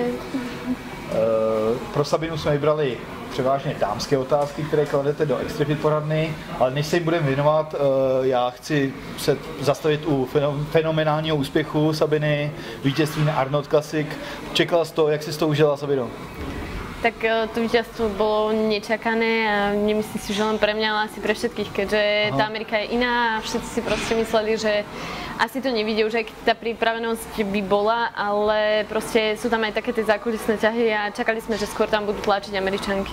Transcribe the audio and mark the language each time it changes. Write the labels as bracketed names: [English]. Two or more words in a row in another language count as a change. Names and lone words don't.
[Czech] Pro Sabinu jsme vybrali převážně dámské otázky, které kladete do Extrafit poradny, ale než se jim budeme věnovat, já chci se zastavit u fenomenálního úspěchu Sabiny, vítězství na Arnold Classic. Čekala jsi to, jak jsi to užila, Sabino? [Slovak] Tak to víťazstvo bolo nečakané a nemyslím si, že len pre mňa, ale asi pre všetkých, keďže tá Amerika je iná a všetci si proste mysleli, že asi to nevidia už, aj keď tá pripravenosť by bola, ale proste sú tam aj také tie zákulisné ťahy a čakali sme, že skôr tam budú tlačiť Američanky.